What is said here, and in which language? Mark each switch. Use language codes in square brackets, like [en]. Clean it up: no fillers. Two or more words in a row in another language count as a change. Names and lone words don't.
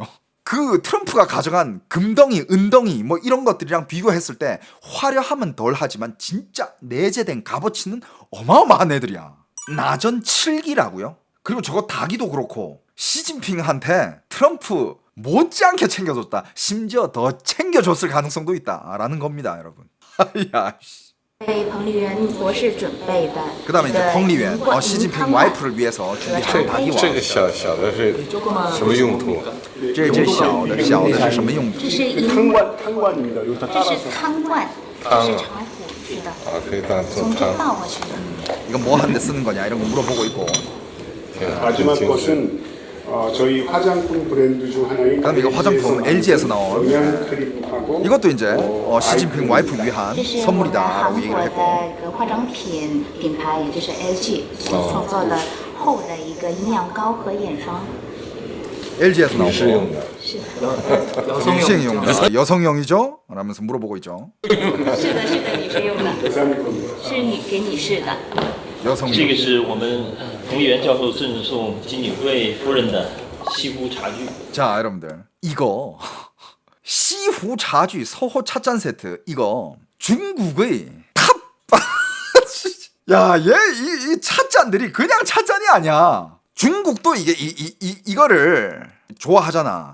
[ko] 그 트럼프가 가져간 금덩이, 은덩이 뭐 이런 것들이랑 비교했을 때 화려함은 덜하지만 진짜 내재된 값어치는 어마어마한 애들이야. 나전 7기라고요? 그리고 저거 닭이도 그렇고 시진핑한테 트럼프 못지않게 챙겨줬다. 심지어 더 챙겨줬을 가능성도 있다라는 겁니다, 여러분. 야, 씨. [zh] 为彭丽媛博士准备的 [ko] 그 다음에 이제 펑리웬, [zh] 银冠银 시진핑 汤碗， [ko] 와이프를 위해서 준비한 닭이 [zh] 这 [ko] 와. [zh] 个小的是什么用途？这小的是什么用途？这是银， [ko] 탄관입니다. 여기다 [zh] 这 [ko] 따라서 [zh] 是汤罐，这是茶壶，是的， [ko] 아, 그게 다 [zh] 从这 [ko] 탕. [zh] 倒过去的。 [ko] 이거 뭐 하는데 쓰는 거냐 이런 거 물어보고 있고. 마지막 것은 저희 화장품 브랜드 중 하나인 그다음에 이거 화장품 LG에서 나온 영양 크림하고 이것도 이제 시진핑 와이프 위한 [zh] 这是我们 [ko] 선물이다라고 [zh] 韩 [ko] 얘기를 [zh] 国 [ko] 했고 [zh] 的一个化妆品品牌，也就是 LG 所创作的厚的一个营养膏和眼霜。 [ko] LG에서 [zh] 女士用 [ko] 나오고 [zh] 的，是的， [ko] 여성용 여성용이죠? 라면서 물어보고 있죠. [zh] 是的，是的，女士用的， [ko] 계산 겁니다. [zh] 是给女士的。这 [ko] 여성용. [zh] 个是我们彭丽媛教授赠送金女贵夫人的西湖茶具。 [ko] 자, 여러분들 이거 시후 茶具 서호 찻잔 세트 이거 중국의 탑. 야, 얘 이 찻잔들이 그냥 찻잔이 아니야. 중국도 이거를 좋아하잖아.